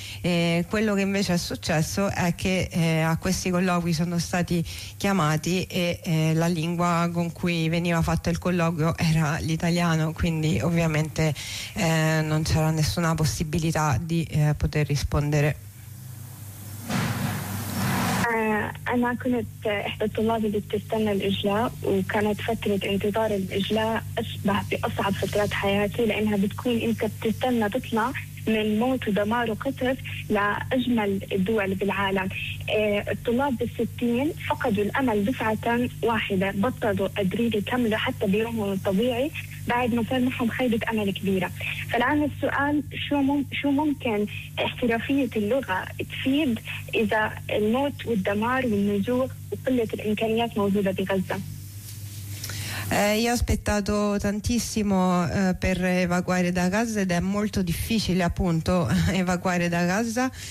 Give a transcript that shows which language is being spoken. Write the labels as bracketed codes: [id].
[it] E quello che invece è successo è che a questi colloqui sono stati chiamati e la lingua con cui veniva fatto il colloquio era l'italiano, quindi ovviamente non c'era nessuna possibilità di poter rispondere. [ar] أنا كنت إحدى الطلاب اللي بتستنى الإجلاء، وكانت فترة انتظار الإجلاء أشبه بأصعب فترات حياتي، لأنها بتكون أنت بتستنى تطلع من موت ودمار وقتل لأجمل الدول بالعالم. الطلاب الستين فقدوا الأمل دفعة واحدة، بطلوا قادرين يكملوا حتى بيومهم الطبيعي بعد ما صار معهم خيبة أمل كبيرة. فالآن السؤال، شو ممكن احترافية اللغة تفيد إذا الموت والدمار والنزوح وقلة الإمكانيات موجودة بغزة؟ [it] Io ho aspettato tantissimo per evacuare da Gaza, ed è molto difficile appunto evacuare da Gaza.